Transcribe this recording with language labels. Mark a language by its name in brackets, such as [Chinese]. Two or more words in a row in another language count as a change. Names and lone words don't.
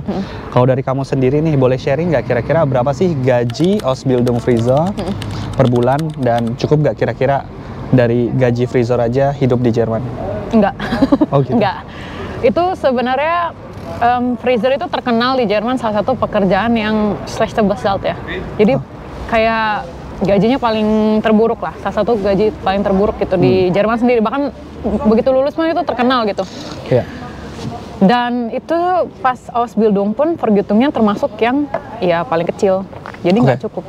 [Indonesian] Kalau dari kamu sendiri nih boleh sharing nggak kira-kira berapa sih gaji [German] Ausbildung Friseur [Indonesian] per bulan, dan cukup nggak kira-kira dari gaji Friseur aja hidup di Jerman? Enggak. Oh gitu? Enggak. Itu sebenarnya Friseur itu terkenal di Jerman salah satu pekerjaan yang [German] schlechte bezahlt [Indonesian] ya. Jadi kayak gajinya paling terburuk lah. Salah satu gaji paling terburuk gitu di Jerman sendiri. Bahkan begitu lulus mah itu terkenal gitu. Iya. Dan itu pas Ausbildung pun Vergütungnya termasuk yang ya paling kecil. Jadi nggak cukup.